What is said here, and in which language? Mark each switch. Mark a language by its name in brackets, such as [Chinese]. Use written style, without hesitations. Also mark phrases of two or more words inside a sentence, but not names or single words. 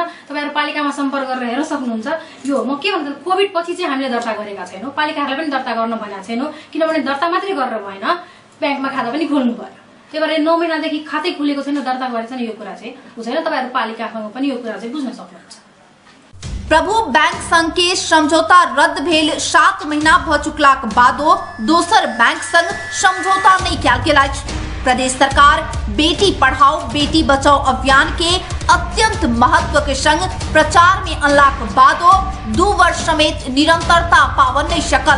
[Nepali] तपाईहरु पालिकामा सम्पर्क गरेर हेर्न सक्नुहुन्छ। यो म के भन्छु कोभिड पछि चाहिँ हामीले दर्ता गरेका छैनौँ, पालिकाहरूलाई पनि दर्ता गर्न भनेका छैनौँ। किनभने दर्ता मात्रै गरेर भएन, बैंकमा खाता पनि खोल्नु पर्यो। त्यही भएर 9 महिनादेखि खातै खुलेको छैन, दर्ता गरेको छैन, यो कुरा चाहिँ बुझ्दैन। तपाईहरु पालिकासँग पनि यो कुरा चाहिँ बुझ्न सक्नुहुन्छ। [Maithili] प्रभु बैंक संग के समझौता रद्द भेल 7 महीना भ चुकला के बादो दोसर बैंक संग समझौता नहीं कयल गेल अछि। प्रदेश सरकार बेटी पढ़ाओ बेटी बचाओ अभियान के अत्यंत महत्व के संग प्रचार में अनला के बादो 2 वर्ष समेत निरंतरता पावन नहीं सकल।